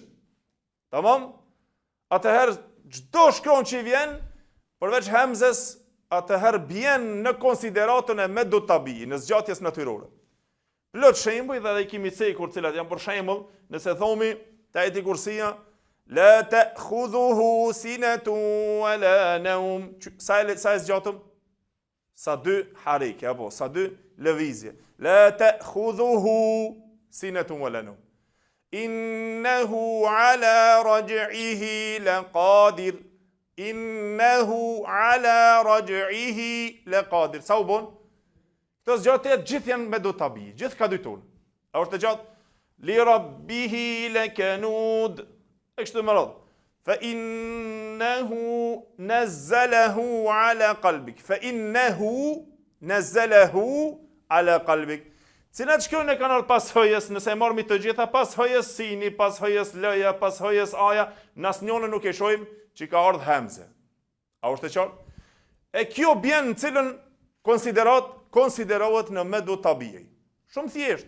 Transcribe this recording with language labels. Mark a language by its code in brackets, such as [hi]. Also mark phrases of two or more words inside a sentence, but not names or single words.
[sq] Tamam? Atëherë çdo shkron që vjen, përveç hemzes, atëherë bjen në konsideratën e [ar] مد طبيعي, [sq] në zgjatjes natyrore. Plot shembuj dhe i kemi cekur cilat janë për shembull, nëse thomi te ajeti kursia [ar] لا تأخذه سنة ولا نوم. [sq] Sa e zgjatëm? Sa 2 hareke apo sa 2 lëvizje. [ar] لا تأخذه سنة ولا نوم. إنه على رجعه لقادر. إنه على رجعه لقادر. [sq] Sa u bon? Këto zgjatje gjithë janë me do tabi, gjithë ka 2 tonë. A është të gjatë? [ar] لربه لكنود. [sq] E kështu më radhë. [ar] فإنه نزله على قلبك. فإنه نزله على قلبك. [sq] Cilat shkruajnë e kanë ardhur pas hëjes, nëse e marrmi të gjitha, pas hëjes sini, pas hëjes lëja, pas hëjes aja, në asnjënë nuk e shohim që ka ardhur hemze. A është e qartë? E kjo bjen në cilën konsiderohet në [ar] مد طبيعي. [sq] Shumë thjesht.